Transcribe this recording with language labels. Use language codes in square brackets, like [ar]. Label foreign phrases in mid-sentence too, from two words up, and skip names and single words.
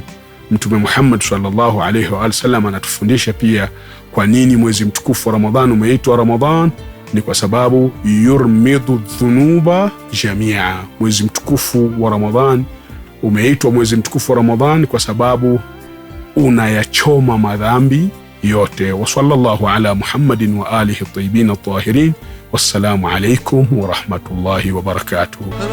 [sw] Mtume Muhammad [ar] صلى الله عليه وسلم [sw] anatufundisha pia kwa nini mwezi mtukufu wa Ramadhan umeitwa Ramadhan. Ni kwa sababu [ar] يرمض الذنوب جميعا. [sw] Mwezi mtukufu wa Ramadhan umeitwa mwezi mtukufu wa Ramadhan kwa sababu unayachoma madhambi yote. [ar] وصلى الله على محمد وآله الطيبين الطاهرين. والسلام عليكم ورحمة الله وبركاته.